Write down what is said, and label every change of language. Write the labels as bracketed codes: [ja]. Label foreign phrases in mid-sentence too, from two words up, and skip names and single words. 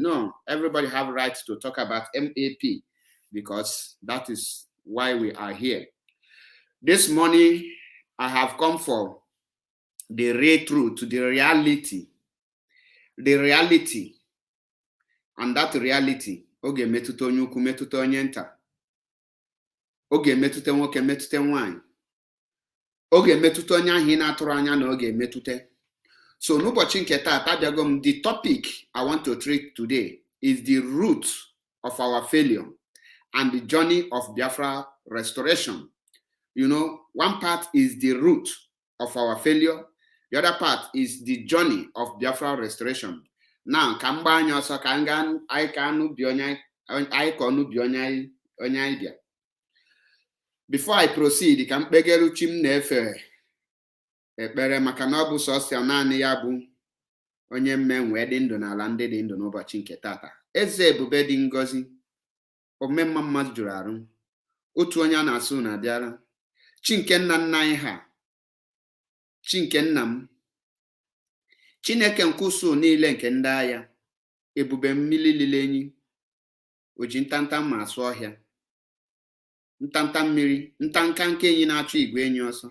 [en] No, everybody have rights to talk about MAP, because that is why we are here. This morning, I have come for the real truth, the reality, and that reality [ig] oge metụta onye ukwu, metụta onye nta, oge metụta nwoke, metụta nwanyị, oge metụta onye ahụ ị na-atụrụ anya na oge metụta. [en] So [ig] n'ụbọchị nke taata abịago m, [en] the topic I want to treat today is the root of our failure and the journey of Biafra restoration. You know, one part is the root of our failure, the other part is the journey of Biafra restoration. Now, [ig] ka m gbaa anya ọsọ ka anyị ka anụbi onye anyị bịa. [en] Before I proceed, [ig] ka m kpegere chi m na-efe ekpere, maka na ọ bụ sọsọ naanị ya bụ onye mmenwe dị ndụ n'ala ndị dị ndụ n'ụbọchị nke tata. Eze ebube dị ngọzi, omemma mmadụ jụrụ arụ, otu onye a na-asụ na abịara, chi nke nna nna anyị ha, chi nke nna m, Chineke nke usu niile nke ndị agha, ebube mmiri lile enyi, oji ntanta ma asụ ọhịa, ntanta mmiri, ntanka nke enyi na-achụ igwe enyi ọsọ.